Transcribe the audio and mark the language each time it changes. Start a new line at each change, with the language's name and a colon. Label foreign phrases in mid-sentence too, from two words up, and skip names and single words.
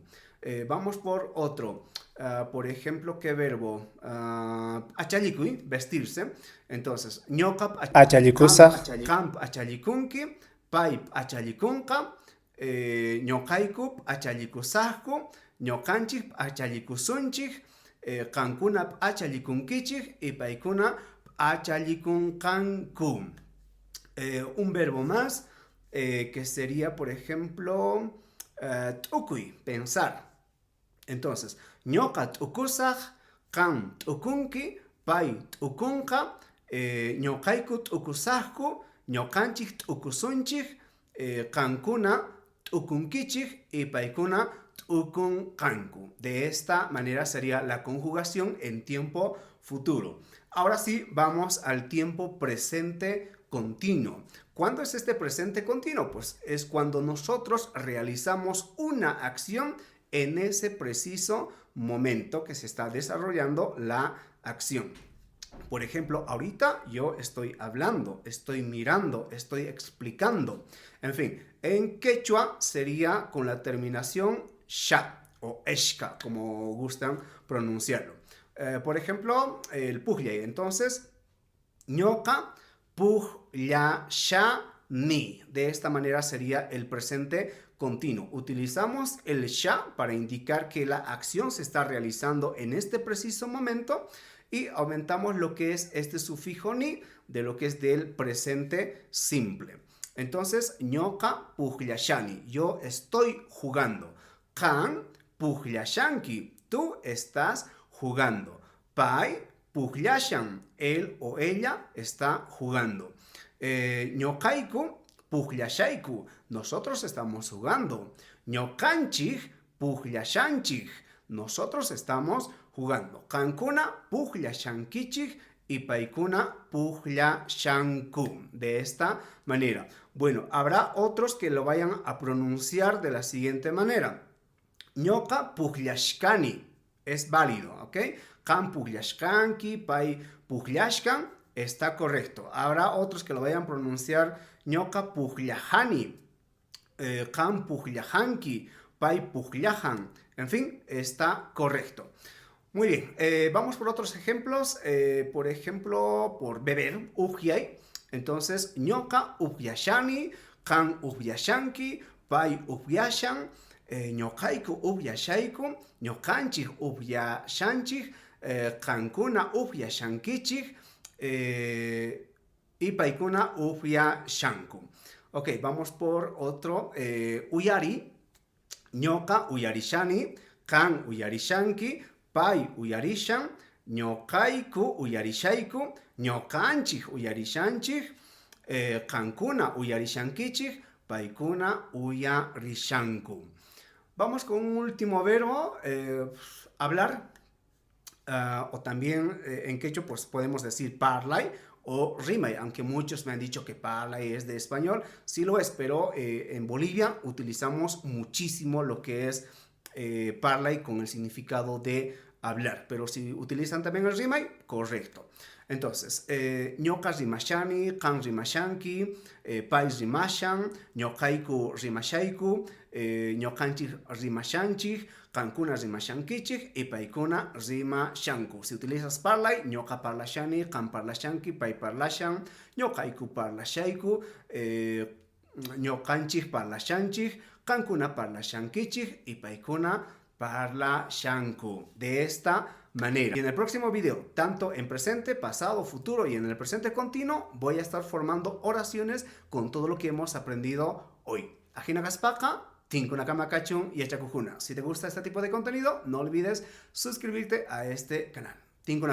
Spanish: Vamos por otro. Por ejemplo, ¿qué verbo? Achalikuy, vestirse. Entonces,
Quechua: ñoqa Achalikusaj, qam achalikunki, pay achalikunqa, ñoqayku achalikusajku, ñoqanchik achalicusunchik, qankuna achalikunkichik y paykuna achalikunqanku.
Spanish: Un verbo más que sería, por ejemplo, t'ukuy, pensar. Entonces,
Quechua: ñoqa t'ukusaj, qam t'ukunki, pay t'ukunqa, ñoqayku t'ukusajku, ñoqanchik t'ukusunchik, qankuna t'ukunkichik y paykuna t'ukunqanku.
Spanish: De esta manera sería la conjugación en tiempo futuro. Ahora sí, vamos al tiempo presente continuo. ¿Cuándo es este presente continuo? Pues es cuando nosotros realizamos una acción en ese preciso momento que se está desarrollando la acción. Por ejemplo, ahorita yo estoy hablando, estoy mirando, estoy explicando. En fin, en quechua sería con la terminación sha o eshka, como gustan pronunciarlo. Por ejemplo, el puhyay.
Quechua: Entonces, ñoqa puhlyashani.
Spanish: De esta manera sería el presente continuo. Utilizamos el sha para indicar que la acción se está realizando en este preciso momento y aumentamos lo que es este sufijo ni de lo que es del presente simple. Entonces,
Quechua: ñoqa puhlyashani.
Spanish: Yo estoy jugando.
Quechua: Qan puhlyashanki.
Spanish: Tú estás jugando.
Quechua: Pay puhlyashan.
Spanish: Él o ella está jugando.
Quechua: Ñoqayku pukllashayku.
Spanish: Nosotros estamos jugando.
Quechua: Ñokanchik pukllashanchik.
Spanish: Nosotros estamos jugando.
Quechua: Kankuna pukllashankichik y paikuna puklashanku.
Spanish: De esta manera. Bueno, habrá otros que lo vayan a pronunciar de la siguiente manera.
Quechua: Ñoka pukllashkani.
Spanish: Es válido, ¿ok?
Quechua: Kan pukllashkanki, pai pukllashkan.
Spanish: Está correcto. Habrá otros que lo vayan a pronunciar
Quechua: ñoka pukllahani, kan pukllahanki, pai puklahan.
Spanish: En fin, está correcto. Muy bien, vamos por otros ejemplos. Por ejemplo, por beber, ujiay.
Quechua: Entonces, ñoka upyashani, kan upyashanki, pai upyashan, ñokaiku upyashaiku, ñokanchik upyashanchik, kankuna upyashankichik, y paikuna upyashanku.
Spanish: Ok, vamos por otro.
Quechua: Uyari, ñoka uyarishani, kan uyarishanki, pai uyarishan, ñokaiku uyarishaiku, ñokanchik uyarishanchik, kankuna uyarishankichik, paikuna uyarishanku.
Spanish: Vamos con un último verbo, hablar, o también en quechua pues podemos decir parlay o rimay, aunque muchos me han dicho que parlay es de español, sí lo es, pero en Bolivia utilizamos muchísimo lo que es parlay con el significado de hablar, pero si utilizan también el rimay, correcto. Entonces,
Quechua: ñoka rimashani, kan rimashanki, pai rimashan, ñokaiku rimashaiku, ñokanchik rimashanchik, kankuna rimashankichik y paikuna rimashanku.
Spanish: Si utilizas
Quechua: parlay, ñoka parlashani, kan parlashanki, pai parlashan, ñokaiku parlashaiku, ñokanchik parlashanchik, kankuna parlashankichik y paikuna parlashanku.
Spanish: De esta manera. Y en el próximo video, tanto en presente, pasado, futuro y en el presente continuo, voy a estar formando oraciones con todo lo que hemos aprendido hoy.
Quechua: Ajina Gaspaka, Tinkunakama Kachun y Echakujuna.
Spanish: Si te gusta este tipo de contenido, no olvides suscribirte a este canal.